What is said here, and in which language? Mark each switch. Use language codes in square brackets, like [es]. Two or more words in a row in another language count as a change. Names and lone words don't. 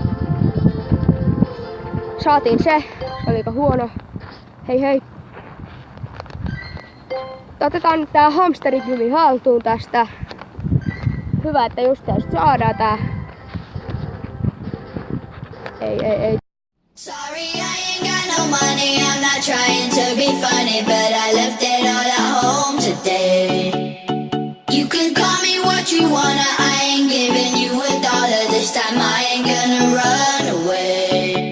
[fi] Saatiin se. Se oli aika huono. Hei hei. Otetaan nyt tää hamsterikymi haltuun tästä. Hyvä, että just saadaan tää. Ei. [en] Sorry, I ain't got no money, I'm not trying to be funny, but I left it all at home today. You can call me what you wanna, I ain't giving you $1 this time, I ain't gonna run away.